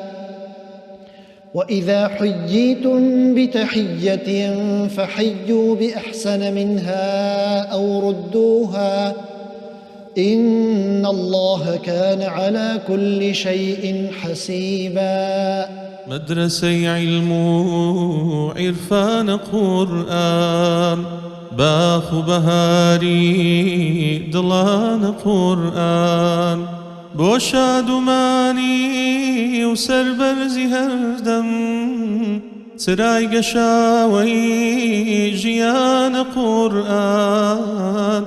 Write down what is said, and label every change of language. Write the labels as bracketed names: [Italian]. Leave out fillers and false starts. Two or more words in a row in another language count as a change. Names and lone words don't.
[Arabic] وإذا حييتم بتحية فحيوا بأحسن منها أو ردوها إن الله كان على كل شيء حسيبا. [Central Kurdish] مدرسەی علم و عیرفان قورئان باخ و بەهاری دڵانە قورئان بۆ شادومانی و سەربەرزی هەردەم سرای گەشاوەی ژیانە قورئان.